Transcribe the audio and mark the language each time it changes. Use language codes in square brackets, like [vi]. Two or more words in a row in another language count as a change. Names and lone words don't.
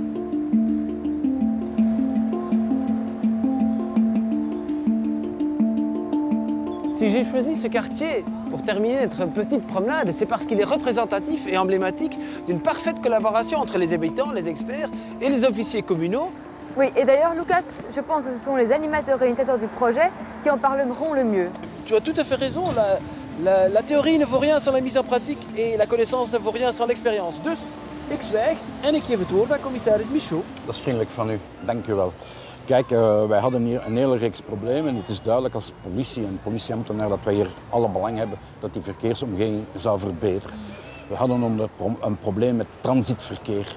[fr] Si j'ai choisi ce quartier pour terminer notre petite promenade, c'est parce qu'il est représentatif et emblématique d'une parfaite collaboration entre les habitants, les experts et les officiers communaux. Oui, et d'ailleurs, Lucas, je pense que ce sont les animateurs et initiateurs du projet qui en parleront le mieux. Tu as tout à fait raison, la théorie ne vaut rien sans la mise en pratique et la connaissance ne vaut rien sans l'expérience. [nl] Dus, ik zwijg en ik geef het woord aan commissaris Michaud. Dat is vriendelijk van u, dank u wel. Kijk, wij hadden hier een hele reeks problemen en het is duidelijk als politie en politieambtenaar dat wij hier alle belang hebben dat die verkeersomgeving zou verbeteren. We hadden een probleem met transitverkeer.